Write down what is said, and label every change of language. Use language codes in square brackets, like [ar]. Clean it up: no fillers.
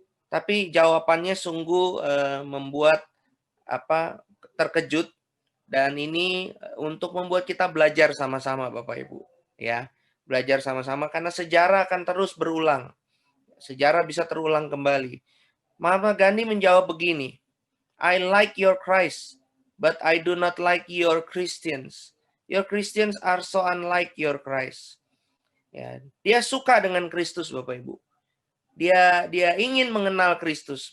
[id] Tapi jawabannya sungguh membuat terkejut dan ini untuk membuat kita belajar sama-sama Bapak Ibu, ya. Belajar sama-sama karena sejarah akan terus berulang. Sejarah bisa terulang kembali. [en] Mahatma Gandhi [id] menjawab begini, [en] I like your Christ, but I do not like your Christians. Your Christians are so unlike your Christ. [id] Ya, dia suka dengan Kristus, Bapak Ibu. Dia ingin mengenal Kristus.